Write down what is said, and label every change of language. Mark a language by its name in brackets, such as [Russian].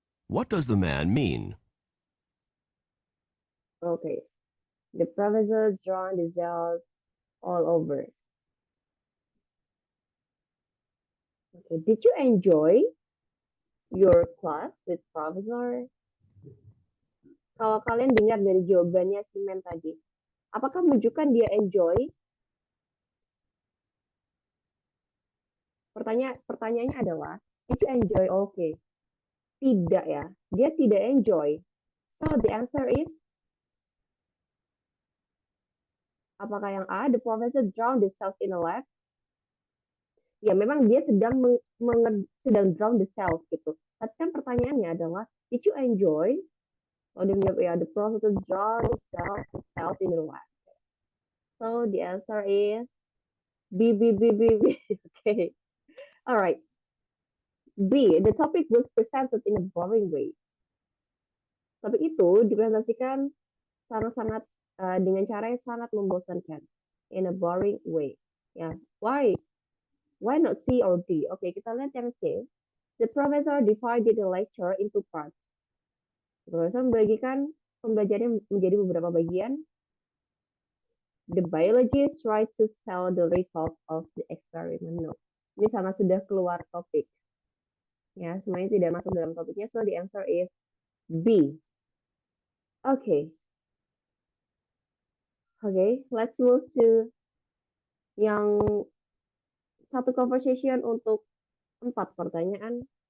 [English] What does the man mean? Okay. The professor drawn the cells all over. Okay. Did you enjoy your class with professor? [Indonesian] Kalau kalian dengar dari jawabannya si Men tadi, apakah menunjukkan dia enjoy? Pertanyaannya adalah, [English] did you enjoy? Okay. [Indonesian] Tidak ya, dia tidak enjoy. [English] So the answer is, [Indonesian] apakah yang A, [English] the professor drowned the cells in a lab? [Indonesian] Ya memang dia sedang sedang [English] drown the cells [Indonesian] gitu. Tapi kan pertanyaannya adalah, [English] did you enjoy? Oh, [Indonesian] dia menjawab ya, [English] the professor drowned the cells in the lab. So the answer is B. Okay. All right. B. The topic was presented in a boring way. [Indonesian] Topik itu dipresentasikan sangat-sangat dengan cara yang sangat membosankan. [English] In a boring way. Ya, why? Why not C or D? [Indonesian] Oke, kita lihat yang C. [English] The professor divided the lecture into parts. [Indonesian] Profesor membagikan pembelajarannya menjadi beberapa bagian. [English] The biologist tried to tell the result of the experiment. No. [Indonesian] Ini sangat sudah keluar topik. Ya, semuanya tidak masuk dalam topiknya. [English] So the answer is B. Okay. Okay, let's move to [Indonesian] yang satu conversation untuk 4 pertanyaan.